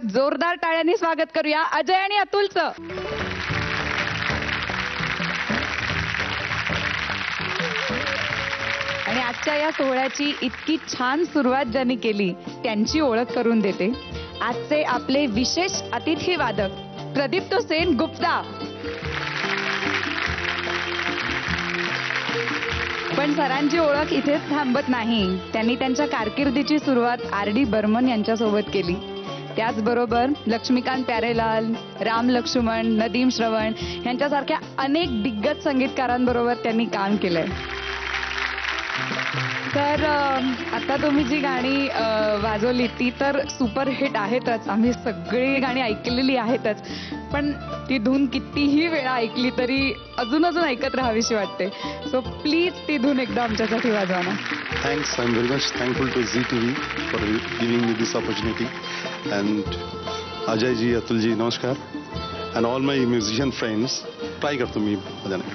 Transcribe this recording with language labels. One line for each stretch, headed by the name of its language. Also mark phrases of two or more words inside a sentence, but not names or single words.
Marathi: जोरदार टाळ्यांनी स्वागत करूया अजय आणि अतुलचं. आणि आजच्या या सोहळ्याची इतकी छान सुरुवात ज्यांनी केली त्यांची ओळख करून देते आजचे आपले विशेष अतिथी वादक प्रदीप्त सेन गुप्ता. पण सरांची ओळख इथेच थांबत नाही. त्यांनी त्यांच्या कारकिर्दीची सुरुवात आर डी बर्मन यांच्यासोबत केली. त्याचबरोबर लक्ष्मीकांत प्यारेलाल, राम लक्ष्मण, नदीम श्रवण यांच्यासारख्या अनेक दिग्गज संगीतकारांबरोबर त्यांनी काम केलंय. तर आता तुम्ही जी गाणी वाजवली ती तर सुपरहिट आहेतच, आम्ही सगळी गाणी ऐकलेली आहेतच, पण ती धून कितीही वेळा ऐकली तरी अजून ऐकत राहावीशी वाटते.
English: so please
Marathi: ती धून एकदा आमच्यासाठी वाजवा ना.
English: Thanks. I'm very much thankful to Zee TV for giving me this opportunity. And Ajay ji, Atul ji, namaskar. And all my musician friends, try
Marathi: करतो मी बजाने.